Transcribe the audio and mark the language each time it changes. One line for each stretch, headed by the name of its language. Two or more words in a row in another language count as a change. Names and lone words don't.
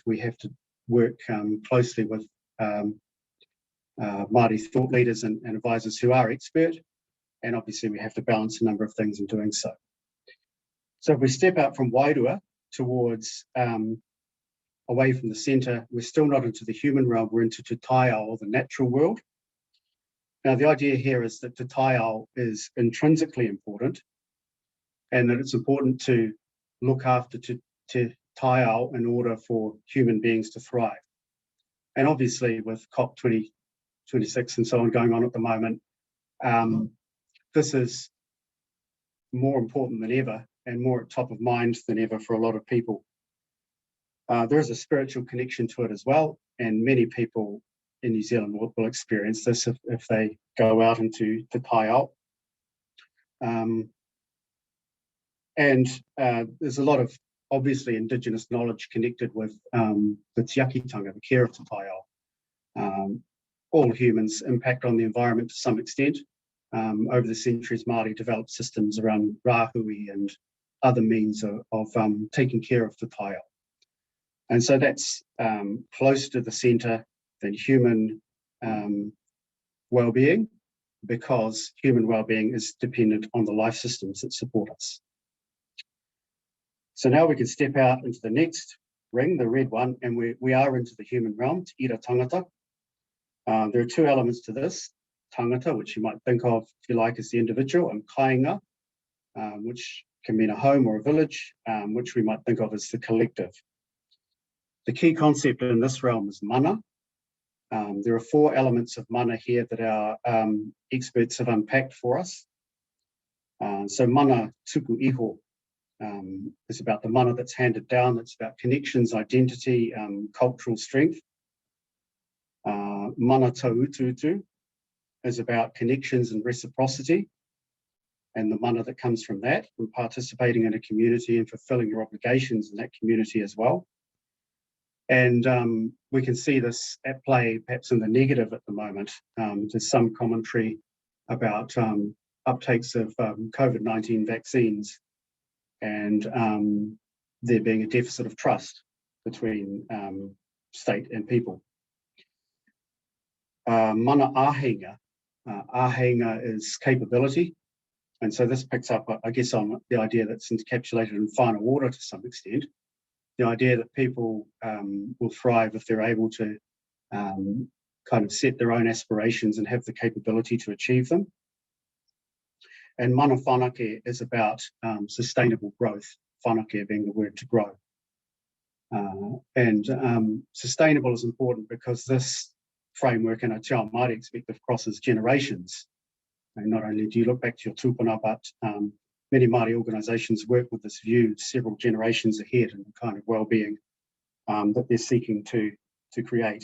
English: We have to work closely with Māori thought leaders and advisors who are expert, and obviously we have to balance a number of things in doing so. So if we step out from Waiora towards away from the centre, we're still not into the human realm, we're into
Māori: te taiao,
English: or the natural world. Now the idea here is that
Māori: te taiao
English: is intrinsically important, and that it's important to look after
Māori: te taiao
English: in order for human beings to thrive. And obviously with COP26 and so on going on at the moment, this is more important than ever and more at top of mind than ever for a lot of people. There is a spiritual connection to it as well, and many people in New Zealand will experience this if they go out into
Māori: te taiao.
English: And there's a lot of obviously Indigenous knowledge connected with the tiakitanga, the care of
Māori: te taiao.
English: All humans impact on the environment to some extent. Over the centuries, Māori developed systems around rāhui and other means of taking care of
Māori: te taiao.
English: And so that's close to the centre than human well-being, because human well-being is dependent on the life systems that support us. So now we can step out into the next ring, the red one, and we are into the human realm,
Māori: te ira tangata.
English: There are two elements to this, tangata, which you might think of, if you like, as the individual, and kāinga, which can mean a home or a village, which we might think of as the collective. The key concept in this realm is mana. There are four elements of mana here that our experts have unpacked for us. So
Māori: mana tuku iho
English: is about the mana that's handed down. It's about connections, identity, cultural strength.
Māori: Mana taututu
English: is about connections and reciprocity, and the mana that comes from that, from participating in a community and fulfilling your obligations in that community as well. And we can see this at play perhaps in the negative at the moment. There's some commentary about uptakes of COVID-19 vaccines and there being a deficit of trust between state and people.
Māori: Mana āheinga. Āheinga
English: is capability. And so this picks up, I guess, on the idea that's encapsulated in final order to some extent. The idea that people will thrive if they're able to kind of set their own aspirations and have the capability to achieve them. And
Māori: mana whanake
English: is about sustainable growth, whanake being the word to grow. And sustainable is important because this framework in a
Māori: Te Ao Māori
English: perspective crosses generations. And not only do you look back to your tūpuna, but many Māori organisations work with this view several generations ahead in the kind of well-being that they're seeking to create.